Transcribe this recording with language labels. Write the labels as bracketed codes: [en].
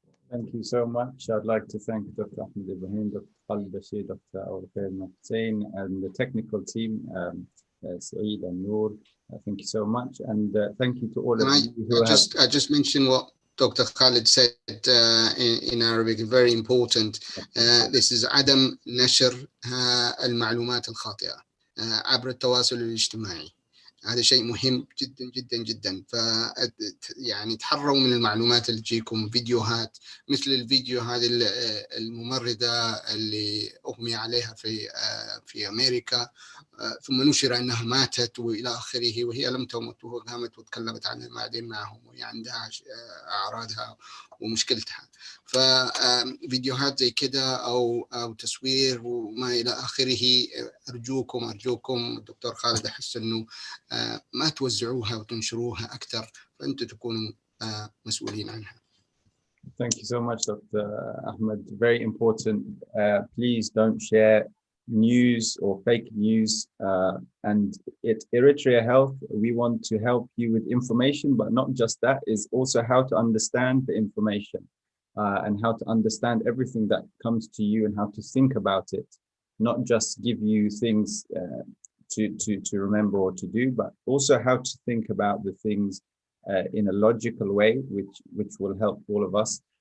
[en] Thank you so much. I'd like to thank Dr. Ahmed Ibrahim, Dr. Khalid Bashir, Dr. Awal Hussein, and the technical team, Saeed and Noor. Thank you so much. And thank you to all of you who I just mentioned what Dr. Khalid said in Arabic, very important. This is [ar] عدم نشر المعلومات الخاطئة عبر التواصل الاجتماعي. هذا شيء مهم جدا جدا جدا. يعني تحروا من المعلومات اللي تجيكم فيديوهات مثل الفيديو هذه الممرضة اللي أغمي عليها في أمريكا ثم نشر أنها ماتت وإلى آخره وهي لم تمت وقامت وتكلمت عنها بعدين معهم وهي عندها أعراضها ومشكلتها. ففيديوهات زي كده أو تصوير وما إلى آخره أرجوكم الدكتور خالد أحس أنه ما توزعوها وتنشروها أكثر فأنتم تكونوا مسؤولين عنها. [en] Thank you so much, Dr. Ahmed. Very important. Please don't share news or fake news. And at Eritrea Health, we want to help you with information, but not just that, is also how to understand the information and how to understand everything that comes to you and how to think about it, not just give you things to remember or to do, but also how to think about the things in a logical way, which will help all of us.